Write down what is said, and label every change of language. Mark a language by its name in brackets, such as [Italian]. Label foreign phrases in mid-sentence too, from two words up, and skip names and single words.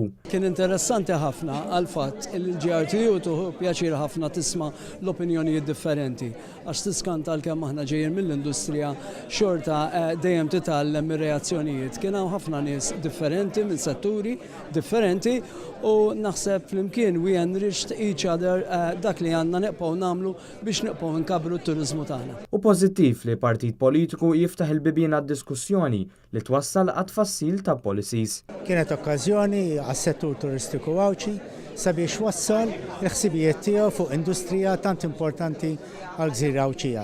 [Maltese] Kien interessanti ħafna għal fatt il-GRTU tuħu pjaċir ħafna tisma' l-opinjonijiet differenti għax tiskanta għalkemm aħna ġejjin mill-industrija xorta dejjem titgħallem mir-reazzjonijiet. Kien hawn ħafna nies differenti minn setturi differenti u naħseb flimkien [English] we enriched each other [Maltese] dak li għandna neqgħu nagħmlu biex neqgħu nkabru t-turiżmu tagħna. U pożittiv li partit politiku jiftaħ il-bibien għad-diskussjoni li twassal għat-tfassil ta' policies. Kienet okkażjoni għas-settur turistiku għawċi sabiex wassal il-ħsibijiet tiegħu fuq industrija tant importanti għal gżira Għawċija.